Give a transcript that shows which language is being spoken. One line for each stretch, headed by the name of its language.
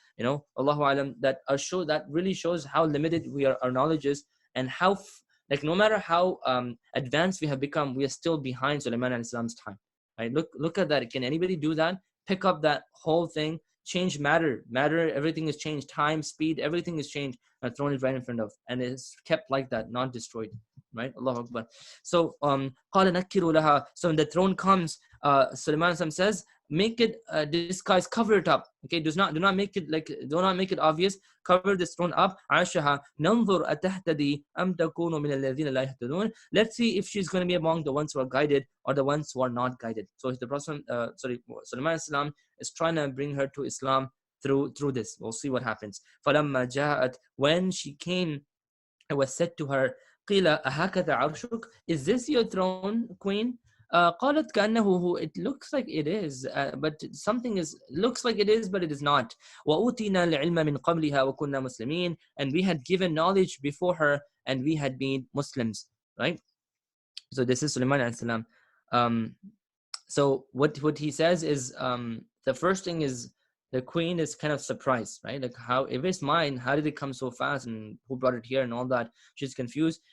English: Allahu alam, that really shows how limited our knowledge is, and how no matter how advanced we have become, we are still behind Sulaiman alayhi salam's time, right? Look at that. Can anybody do that? Pick up that whole thing, change matter, everything is changed, time, speed, everything is changed, and thrown it right in front of, and it's kept like that, not destroyed, right? Allahu Akbar.
Arabic: So قَالَ نَكِّرُوا لَهَا.
English: So when the throne comes, Sulaiman says, make it disguise, cover it up. Okay, do not make it obvious. Cover this throne up.
Arabic: عَاشَهَا نَنْظُرْ أَتَهْتَدِي أَمْ تَكُونُ مِنَ الَّذِينَ لَا يَهْتَدُونَ.
English: Let's see if she's going to be among the ones who are guided or the ones who are not guided. So the Prophet, Sulaiman Islam is trying to bring her to Islam through this. We'll see what happens.
Arabic: فَلَمَّا جَاءَتْ.
English: When she came, it was said to her,
Arabic: قِيلَ أَهَكَذَا عَرْشُكَ.
English: Is this your throne, queen?
Arabic: قالت كأنه.
English: It looks like it is, but looks like it is, but it is not.
Arabic: وأوتينا العلم من قبلها وكنا مسلمين.
English: And we had given knowledge before her, and we had been Muslims, right? So this is Sulaiman alayhi salam. So what he says is, the first thing is, the queen is kind of surprised, right? Like, how, if it's mine, how did it come so fast, and who brought it here, and all that? She's confused.